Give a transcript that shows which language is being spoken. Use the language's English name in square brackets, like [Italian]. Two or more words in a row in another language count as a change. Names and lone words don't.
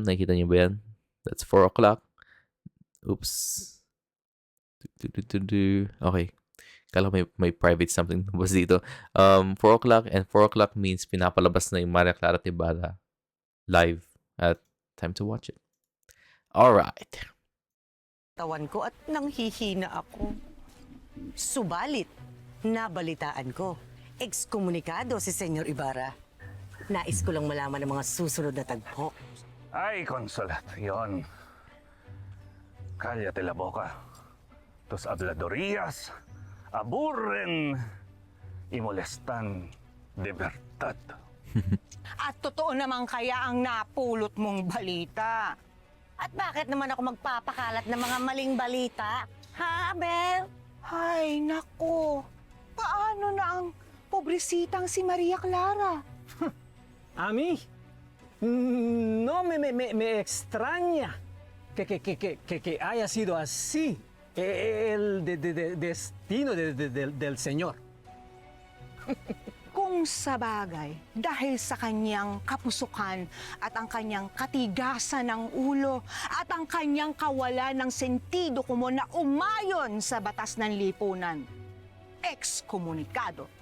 [Filipino] Nakikita niyo ba yan? [English] That's 4 o'clock. Oops. Okay. [Filipino] Kala may private something was dito. [English] 4 o'clock, and 4 o'clock means [Filipino] pinapalabas na yung [English] Maria Clara at Ibarra live at time to watch it. Alright. [Filipino] Tawan ko at nanghihina ako. Subalit, nabalitaan ko, ekskomunikado si Senyor Ibarra. Nais ko lang malaman ng mga susunod na tagpo. Ay, Consulat, yon. [Spanish] Cállate la boca. Tus habladorías aburren y molestan de verdad. [Filipino] At totoo naman kaya ang napulot mong balita. At bakit naman ako magpapakalat ng mga maling balita? Ha, Abel? Ay, nako. Paano na ang pobresitang si Maria Clara? [Spanish] A mí no me extraña que haya sido así el destino del Señor. [Filipino] Kung sa bagay, dahil sa kanyang kapusukan at ang kanyang katigasan ng ulo at ang kanyang kawalan ng sentido kumo na umayon sa batas ng lipunan. Ekskomunikado.